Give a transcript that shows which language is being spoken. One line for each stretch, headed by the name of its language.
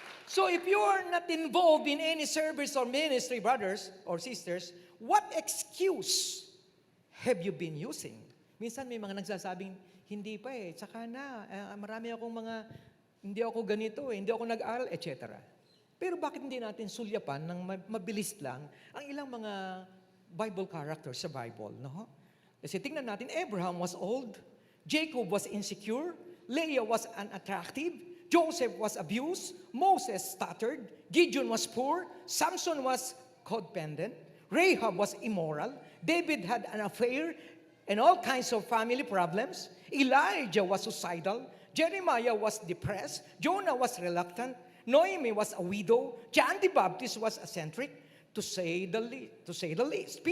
English: So if you are not involved in any service or ministry, brothers or sisters, what excuse have you been using?
Filipino: Minsan may mga nagsasabing, hindi pa tsaka na, marami akong hindi ako ganito, hindi ako nag-aral, etc. Pero bakit hindi natin sulyapan ng mabilis lang ang ilang mga Bible characters sa Bible, no? Kasi tingnan natin,
English: Abraham was old, Jacob was insecure, Leah was unattractive, Joseph was abused, Moses stuttered, Gideon was poor, Samson was codependent, Rahab was immoral, David had an affair and all kinds of family problems, Elijah was suicidal, Jeremiah was depressed, Jonah was reluctant, Noemi was a widow, John the Baptist was eccentric, to say the least.